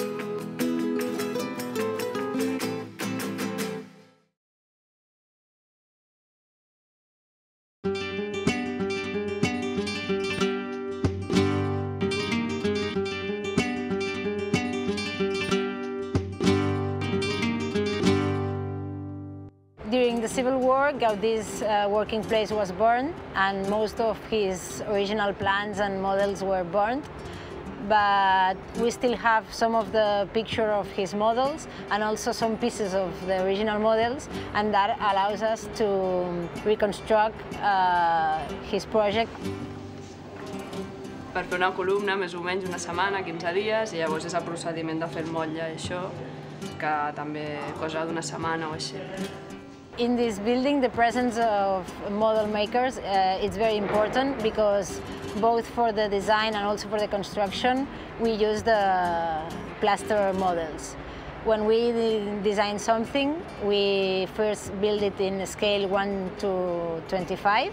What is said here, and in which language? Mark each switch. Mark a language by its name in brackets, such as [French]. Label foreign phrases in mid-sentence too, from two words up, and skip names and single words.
[English] During the Civil War, Gaudi's working place was burned and most of his original plans and models were burned. But we still have some of the picture of his models and also some pieces of the original models, and that allows us to reconstruct his project. [Catalan] Per fer una columna, més o menys una setmana, 15 dies, i llavors és el procediment de fer el motlle i això, que també cosa d'una setmana o així. [English] In this building, the presence of model makers is very important because both for the design and also for the construction, we use the plaster models. When we design something, we first build it in scale 1 to 25.